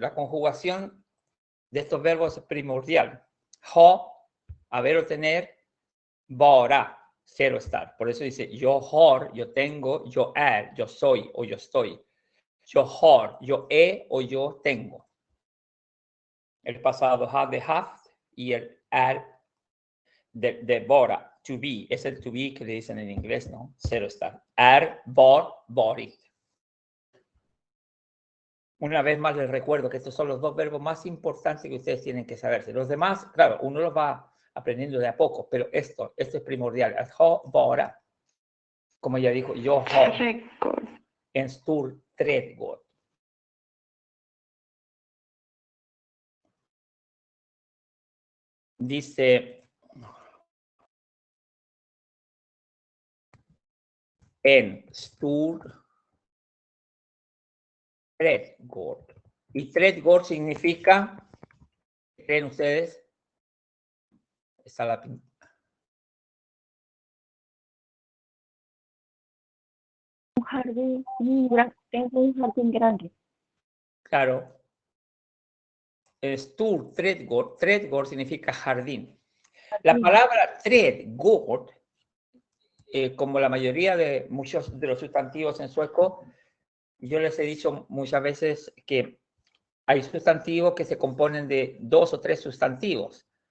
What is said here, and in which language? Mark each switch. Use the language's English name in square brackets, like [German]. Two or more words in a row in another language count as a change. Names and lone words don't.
[Spanish] La conjugación de estos verbos es primordial. Ho, haber o tener, vara, ser o estar. Por eso dice yo har, yo tengo, yo är, yo soy o yo estoy. Yo har, yo he o yo tengo. El pasado [Swedish] hade haft [Spanish] y el är de vara. [English] To be, [Spanish] es el [English] to be [Spanish] que le dicen en inglés, ¿no? Ser o estar. [Swedish] Är, var, varit. [Spanish] Una vez más les recuerdo que estos son los dos verbos más importantes que ustedes tienen que saberse. Los demás, claro, uno los va aprendiendo de a poco, pero esto es primordial. [Swedish] Att ha, vara, [Spanish] como ella dijo, yo har [Swedish] trädgård, en stor trädgård. Dice en stor trädgård. [Spanish] Y trädgård significa, ¿qué creen ustedes? Está la Un jardín, tengo un jardín grande. claro. [Swedish] Stor trädgård, [Spanish] trädgård significa jardín. La palabra trädgård, como la mayoría de muchos de los sustantivos en sueco, yo les he dicho muchas veces que hay sustantivos que se componen de 2 o 3 sustantivos.